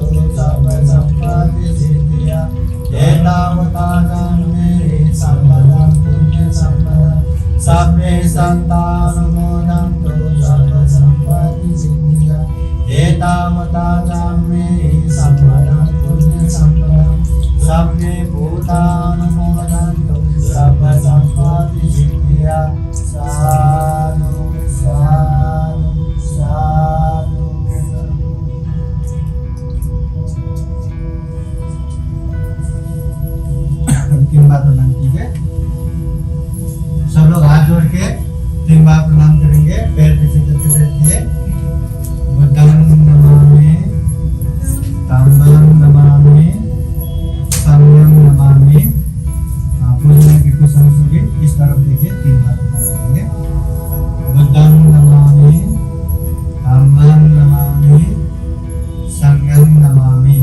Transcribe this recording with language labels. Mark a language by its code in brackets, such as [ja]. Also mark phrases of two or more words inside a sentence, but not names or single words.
[pi] सर्वसम्पत्तिसिद्धिया एतावता मे सम्पदां पुण्यसम्पदां सब्बे सन्तानुमोदन्तु सर्वसम्पत्तिसिद्धिया एतावता मे सम्पदां पुण्यसम्पदां सब्बे भूतानुमोदन्तु सर्वसम्पत्तिसिद्धिया साधु साधु साधु। [hi] तीन बार प्रणाम कीजिए। सब लोग हाथ जोड़ के 3 बार प्रणाम करेंगे। पैर पीछे करके बैठिए। [pi] बुद्धं नमामि, धम्मं नमामि, संघं नमामि। [hi] पूजन की कुशल सुखी इस तरफ देखिए। 3 बार प्रणाम करेंगे। [pi] बुद्धं नमामि, धम्मं नमामि, संघं नमामि।